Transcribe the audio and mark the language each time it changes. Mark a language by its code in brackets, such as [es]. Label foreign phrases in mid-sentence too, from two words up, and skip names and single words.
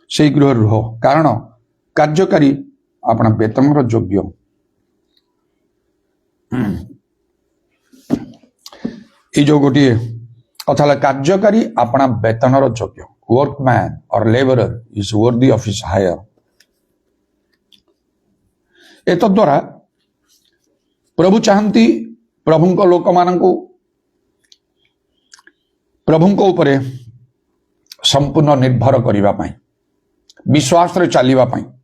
[or] সেই ଗୃହରେ ରୁହ, କାରଣ କାର୍ଯ୍ୟକାରୀ ଆପଣ ବେତନର ଯୋଗ୍ୟ। এই ଯୋଉ ଗୋଟିଏ କଥା ହେଲା, କାର୍ଯ୍ୟକାରୀ ଆପଣା ବେତନର ଯୋଗ୍ୟ। [en] workman or labourer is worthy of his hire। ଏତଦ୍ୱାରା ପ୍ରଭୁ ଚାହାନ୍ତି ପ୍ରଭୁଙ୍କ ଲୋକମାନଙ୍କୁ ପ୍ରଭୁଙ୍କ ଉପରେ ସମ୍ପୂର୍ଣ୍ଣ ନିର୍ଭର କରିବା ପାଇଁ, ବିଶ୍ୱାସରେ ଚାଲିବା ପାଇଁ,